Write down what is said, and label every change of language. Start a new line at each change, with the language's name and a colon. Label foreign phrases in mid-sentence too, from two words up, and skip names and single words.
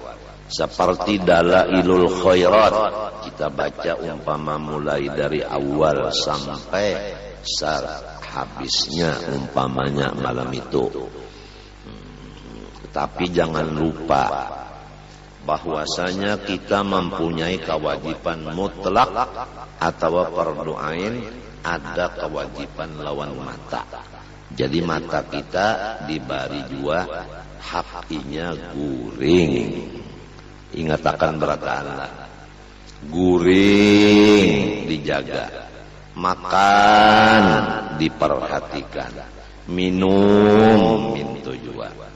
Indonesian: Seperti Dalailul Khairat, kita baca umpama mulai dari awal sampai habisnya umpamanya malam itu. Tapi jangan lupa bahwasanya kita mempunyai kewajiban mutlak atau fardu ain, ada kewajiban lawan mata.
Banjar: Jadi mata kita diberi dua, hakinya guring. Ingat akan berataanlah, guring dijaga, makan diperhatikan, minum tujuan.